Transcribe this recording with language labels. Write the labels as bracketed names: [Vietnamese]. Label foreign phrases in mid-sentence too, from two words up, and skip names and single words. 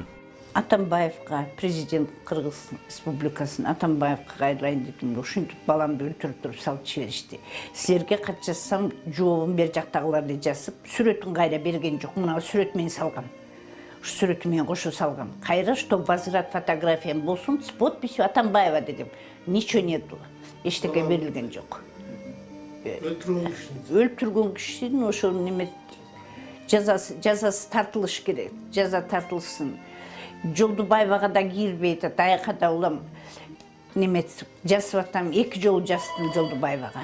[Kyrgyz] Атамбаевка, президент Кыргыз Республикасынын Атамбаевка кайрылайын деп, ушинтип баламды өлтүрүп туруп салып жиберишти. Силерге кат жазсам, жообун бер жактагылар эле жазып, сүрөтүн кайра берген жок. Мына сүрөт менен салгам. Ушу сүрөтү менен кошо салгам. [Russian] Кайра что возврат фотографиям болсун с подписью Атамбаева дедим. Ничего нету. [Kyrgyz] Эчтеке берилген жок. Өлтүргөн кишинин ошо неме жазасы тартылыш керек. Жаза тартылсын. Жолдубаевага да кирбейт, аяка да улам немет жазып атам, 2 жолу жаздым Жолдубаевага.